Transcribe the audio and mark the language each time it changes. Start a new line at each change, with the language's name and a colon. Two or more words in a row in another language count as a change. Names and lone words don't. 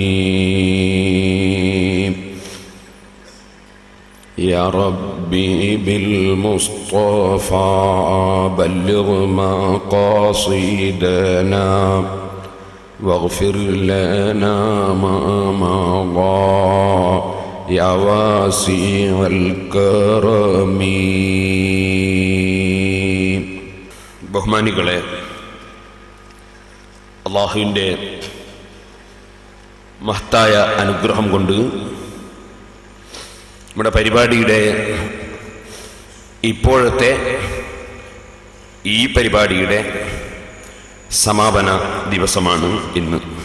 Arabic: يا ربي بالمصطفى بلغ مقاصدنا واغفر لنا ما مضى يا واسع الكرم.
Malayalam: ബഹുമാനികളെ, അല്ലാഹുവിൻ്റെ മഹത്തായ അനുഗ്രഹം കൊണ്ട് നമ്മുടെ പരിപാടിയുടെ ഇപ്പോഴത്തെ ഈ പരിപാടിയുടെ സമാപന ദിവസമാണ് ഇന്ന്.